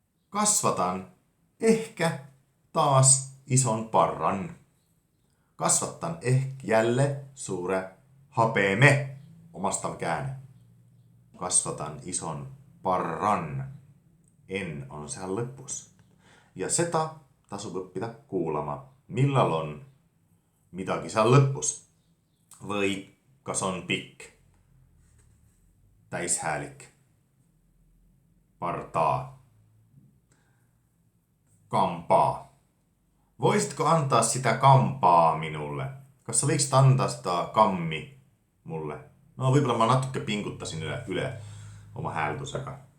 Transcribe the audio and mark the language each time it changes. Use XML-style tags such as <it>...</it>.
<fi>Kasvatan ehkä taas ison parran.</fi> <et>Kasvatan ehk jälle suure habeme. Omastav käänne.</et> <fi>Kasvatan ison parran.</fi> <et>En on seal lõpus. Ja seda tasub õppida kuulama. Millal on midagi seal lõpus? Või kas on pikk, täishäälik, partaa, kampaa.</et> <fi>Voisitko antaa sitä kampaa minulle?</fi> <et>Kas sa võiksid anda sitä kammi mulle? No võib-olla ma natuke pinguttasin üle oma hääldusega.</et>